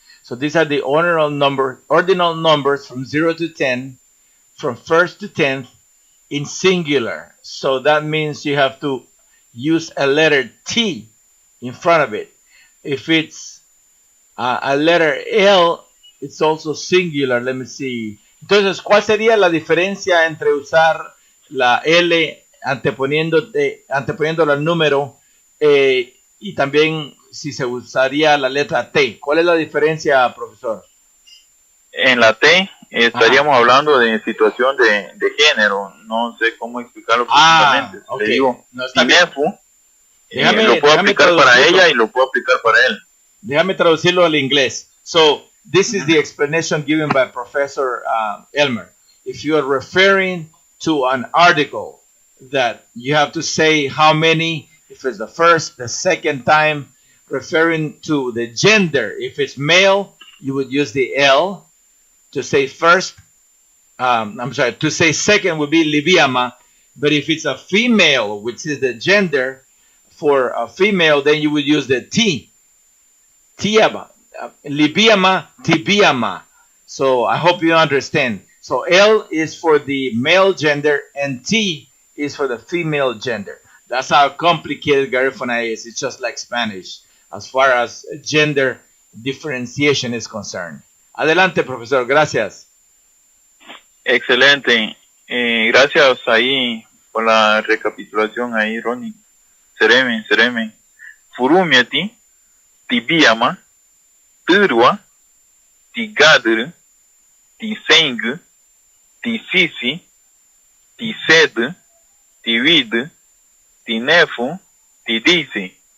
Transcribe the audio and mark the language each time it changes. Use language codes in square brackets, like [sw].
[en] So these are the ordinal numbers from 0 to 10, from 1st to 10th in singular. So that means you have to use a letter T in front of it. If it's a letter L, it's also singular. Let me see. [es] Entonces, ¿cuál sería la diferencia entre usar la L anteponiéndola al número y también si se usaría la letra T? ¿Cuál es la diferencia, profesor? En la T estaríamos hablando de situación de género. No sé cómo explicarlo precisamente. [en] Okay. [es] Le digo, no, Tinefu, lo puedo aplicar para ella y lo puedo aplicar para él. Déjame traducirlo al inglés. [en] So, this is the explanation given by Professor Elmer. If you are referring to an article that you have to say how many, if it's the first, the second time, referring to the gender. If it's male, you would use the L. To say first, to say second would be libiama. But if it's a female, which is the gender for a female, then you would use the T. Tiaba. Libiama, tibiama. So I hope you understand. So L is for the male gender and T is for the female gender. That's how complicated Garifuna is. It's just like Spanish as far as gender differentiation is concerned. [es] Adelante, profesor. Gracias. Excelente. Gracias ahí por la recapitulación ahí, Ronnie. [cab] Sereme. Furumieti, tibiama, Turua, Tigaduru, Tisengu, Tisisi, Tisedu, Tiwidu, Tinefu, Tidisi.